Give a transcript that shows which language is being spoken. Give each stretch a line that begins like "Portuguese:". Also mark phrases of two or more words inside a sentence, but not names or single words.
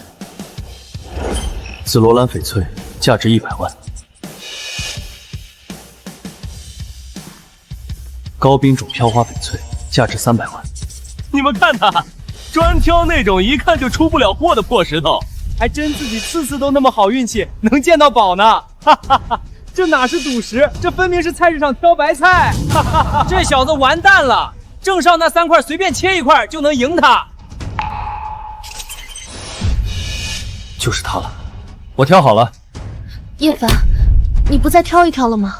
Chinese: 紫羅蘭翡翠價值100萬。高冰種飄花翡翠價值300萬。你們看他，專挑那種一看就出不了貨的破石頭，還真自己次次都那麼好運氣，能見到寶呢。哈哈哈，這哪是賭石，這分明是菜市場挑白菜。哈哈哈，這小子完蛋了。鄭少那3塊隨便切1塊就能贏他，就是他了。我挑好了。葉凡，你不再挑一挑了嗎？